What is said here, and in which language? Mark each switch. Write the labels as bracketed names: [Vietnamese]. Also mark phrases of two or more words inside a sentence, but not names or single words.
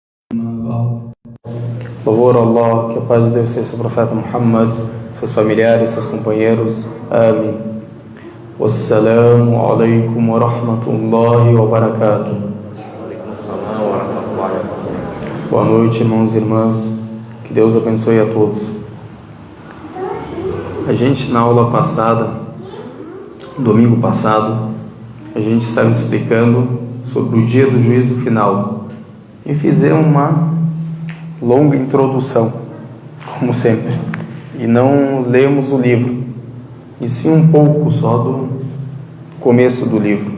[Portuguese] Louvor a Allah, que a paz de Deus seja sobre o profeta Muhammad, seus familiares, seus companheiros. Amém. [Arabic] السلام عليكم ورحمة الله وبركاته. [Portuguese] Boa noite, irmãos e irmãs. Que Deus abençoe a todos. A gente, na aula passada, domingo passado, a gente estava explicando sobre o dia do juízo final e fizemos uma longa introdução, como sempre, e não lemos o livro, e sim um pouco só do começo do livro.